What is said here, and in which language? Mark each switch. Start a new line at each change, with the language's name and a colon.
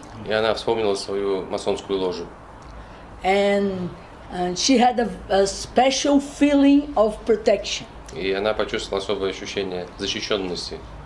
Russian: И она вспомнила свою масонскую ложу.
English: and she had a special feeling of protection.
Russian: И она почувствовала особое ощущение защищенности.